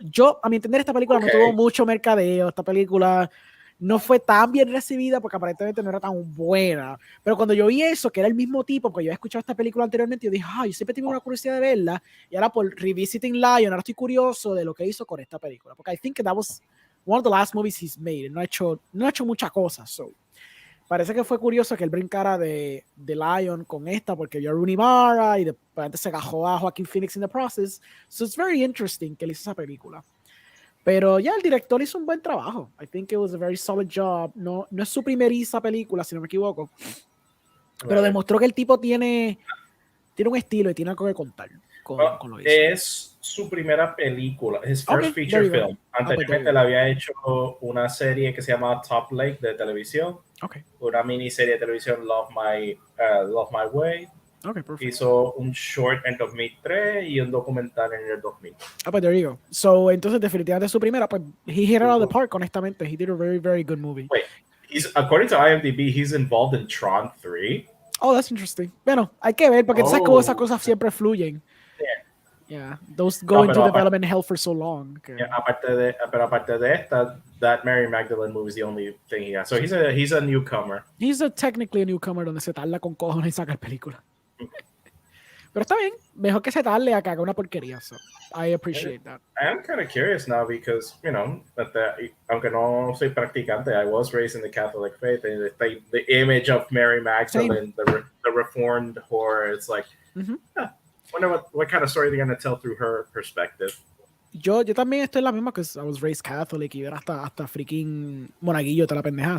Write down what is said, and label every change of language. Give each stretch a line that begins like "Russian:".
Spanish: Yo, a mi entender, esta película no tuvo mucho mercadeo. Esta película no fue tan bien recibida porque aparentemente no era tan buena. Pero cuando yo vi eso, que era el mismo tipo, porque yo había escuchado esta película anteriormente, yo dije, yo siempre tuve una curiosidad de verla. Y ahora por Revisiting Lion, ahora estoy curioso de lo que hizo con esta película. Porque
English: I think that was one of the last movies he's made.
Spanish: No ha hecho mucha cosa.
English: So,
Spanish: parece que fue curioso que él brincara de Lion con esta porque vio a Rooney Mara y después se cajó a Joaquin Phoenix
English: in the process. So it's very interesting
Spanish: que él hizo esa película. Pero ya el director hizo un buen trabajo.
English: I think it was a very solid job.
Spanish: No es su primeriza película, si no me equivoco. Pero demostró que el tipo tiene un estilo y tiene algo que contar con lo que hizo. Es su primera película,
English: his first feature film.
Spanish: Anteriormente le había hecho una serie que se llama Top Lake de televisión. Una miniserie de televisión, Love My Way. Hizo un short en 2003 y un documental en el 2000. Pues
English: there you go. So,
Spanish: entonces definitivamente su primera, pues
English: he hit it out of the park,
Spanish: honestamente.
English: He did a very, very good movie. Wait, according to IMDb, he's involved in Tron 3. Oh, that's interesting.
Spanish: Bueno, hay que ver, porque tú sabes cómo esas cosas siempre fluyen.
English: Yeah, those go into development hell for so long. Okay. Yeah,
Spanish: aparte de esta,
English: that Mary Magdalene movie is the only thing he has. So he's a newcomer. He's technically a newcomer
Spanish: donde se tarda con cojones y saca película. Pero está bien, mejor que se tarde a que haga una porquería.
English: So I appreciate that. I am kind of curious now because, you know,
Spanish: aunque no soy practicante,
English: I was raised in the Catholic faith, and the image of Mary Magdalene, the reformed horror, it's like, wonder what kind of story they're going to tell through her perspective.
Spanish: Yo también estoy en la misma,
English: because I was raised Catholic
Spanish: y yo era hasta freaking monaguillo toda la pendeja.